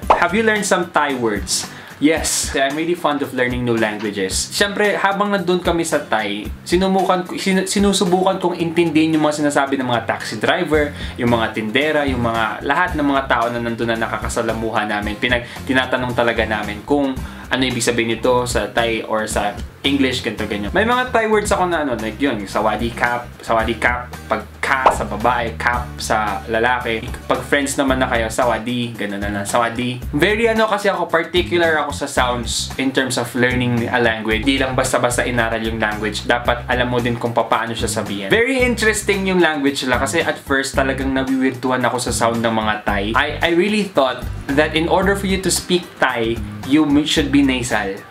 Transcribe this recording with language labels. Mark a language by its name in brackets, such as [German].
[English] Have you learned some Thai words? Yes, I'm really fond of learning new languages. [Filipino] Siyempre, habang nandun kami sa Thai, sinusubukan kong intindihin yung mga sinasabi ng mga taxi driver, yung mga tindera, yung mga lahat ng mga tao na nandun na nakakasalamuha namin. Tinatanong talaga namin kung ano ibig sabihin nito sa Thai or sa English, ganito ganyan. May mga Thai words ako na like yun, sawadee kap, pag ka sa babae, kap sa lalaki. Pag friends naman na kayo, sawadee, ganun na sawadee. Very kasi ako, particular ako sa sounds [English] in terms of learning a language. [Filipino] Hindi lang basta-basta inaral yung language. Dapat alam mo din kung paano siya sabihin. Very interesting yung language nila kasi [English] at first [Filipino] talagang nawiwirtuhan ako sa sound ng mga Thai. [English] I really thought that in order for you to speak Thai, you should be nasal.